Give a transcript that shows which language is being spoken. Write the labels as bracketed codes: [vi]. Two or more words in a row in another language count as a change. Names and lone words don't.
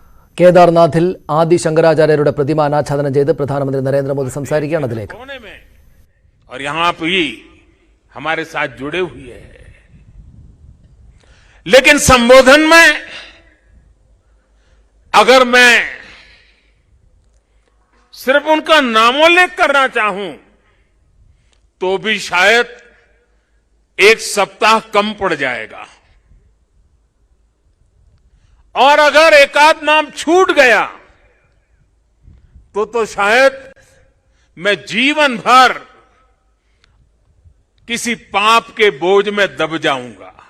[ml] കേദാർനാഥിൽ ആദി ശങ്കരാചാര്യരുടെ പ്രതിമ അനാച്ഛാദനം ചെയ്ത് പ്രധാനമന്ത്രി നരേന്ദ്രമോദി സംസാരിക്കുകയാണ്. അതിലേക്ക് [hi] और यहां भी हमारे साथ जुड़े हुए हैं, लेकिन संबोधन में अगर मैं सिर्फ उनका नामोल्लेख करना चाहूं तो भी शायद एक सप्ताह कम पड़ जाएगा, और अगर एकाध नाम छूट गया तो शायद मैं जीवन भर किसी पाप के बोझ में दब जाऊंगा।